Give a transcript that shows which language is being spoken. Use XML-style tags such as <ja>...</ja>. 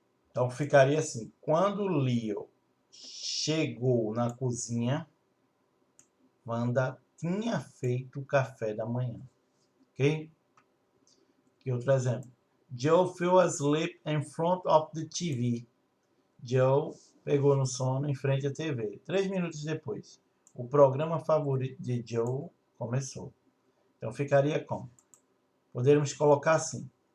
<pt>Então ficaria assim: quando Leo chegou na cozinha, Wanda tinha feito o café da manhã. Ok? Aqui outro exemplo.</pt> <en>Joe fell asleep in front of the TV.</en> <pt>Joe pegou no sono em frente à TV. 3 minutos depois, o programa favorito de Joe começou. Então ficaria como? Poderíamos colocar assim:</pt>